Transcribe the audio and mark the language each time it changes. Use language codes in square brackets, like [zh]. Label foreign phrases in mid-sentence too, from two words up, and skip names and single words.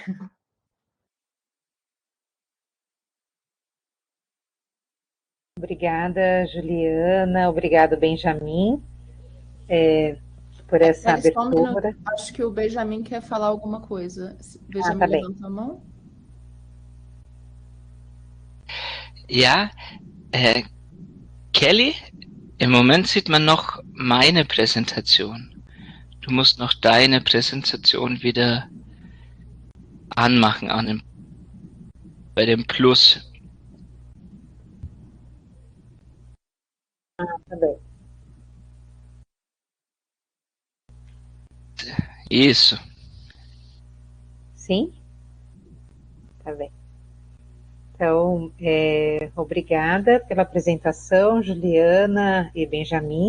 [pt] Obrigada, Juliana. Obrigado, Benjamin, por essa abertura. Acho que o Benjamin quer falar alguma coisa. Benjamin levantou a mão. [de] Ja, Kelly, im Moment sieht man noch meine Präsentation. Du musst noch deine Präsentation wieder anmachen bei dem Plus. [pt] Tá bem. Isso. Sim? Tá bem. Então, obrigada pela apresentação, Juliana e Benjamin.